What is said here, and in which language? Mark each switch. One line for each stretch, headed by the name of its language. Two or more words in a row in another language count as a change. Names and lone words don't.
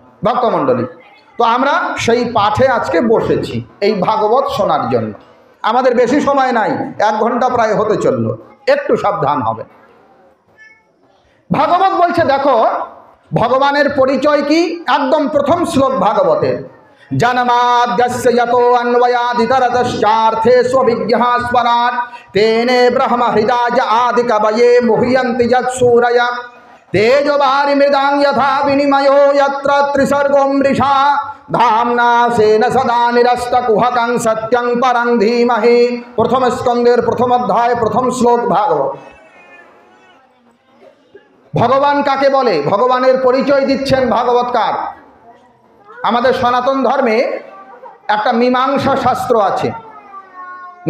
Bangla: ভক্তমণ্ডলী, তো আমরা সেই পাঠে আজকে বসেছি এই ভাগবত শোনার জন্য। আমাদের বেশি সময় নাই, 1 ঘন্টা প্রায় হতে চলল, একটু সাবধান হবে। ভাগবত বলছে, দেখো ভগবানের পরিচয় কি, একদম প্রথম শ্লোক ভাগবতের।
Sanskrit: জন্মাদ্যস্য যতো অন্বয়াদিতরতশ্চার্থে স্ববিজ্ঞঃ স্মরাৎ তেনে ব্রহ্ম হৃদায় আদি কবয়ে মুহ্যন্তি যৎসূরয় তেজোবারি মৃদাং যথা বিনিময়ো যত্র ত্রিসর্গো মৃষা ধামনা সেন সদা নিরস্ত কুহকং সত্যং পরং ধীমহি।
Bangla: প্রথম স্কন্দের 1ম অধ্যায় 1ম শ্লোক ভাগবত। ভগবান কাকে বলে, ভগবানের পরিচয় দিচ্ছেন ভাগবতকার। আমাদের সনাতন ধর্মে একটা মীমাংসা শাস্ত্র আছে।